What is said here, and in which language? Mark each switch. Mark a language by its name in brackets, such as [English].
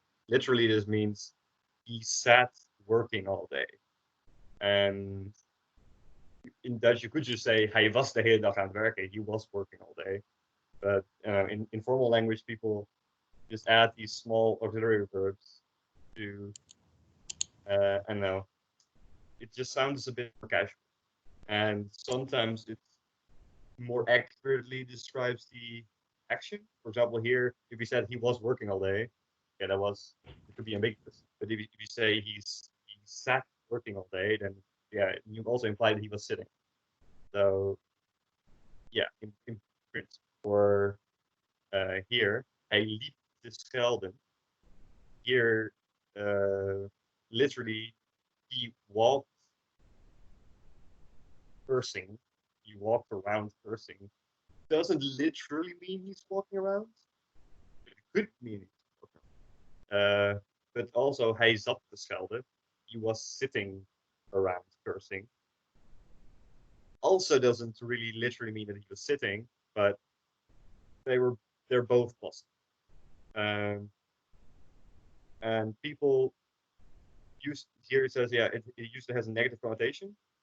[English] Literally, this means he sat working all day. And in Dutch, you could just say [Dutch] hij was de hele dag aan het werken. [English] He was working all day. But in informal language, people just add these small auxiliary verbs to, I don't know, it just sounds a bit more casual. And sometimes it more accurately describes the action. For example, here, if you said he was working all day, yeah, it could be ambiguous. But if you say he sat working all day, then yeah, you also imply that he was sitting. So yeah, in principle, for here, [Dutch] hij liep te schelden. [English] Here, literally, he walked cursing. He walked around cursing. Doesn't literally mean he's walking around. It could mean he's walking around. But also, [Dutch] hij zat te schelden. [English] He was sitting around cursing. Also doesn't really literally mean that he was sitting, but they're both possible. And people use here it says, yeah, it usually has a negative connotation.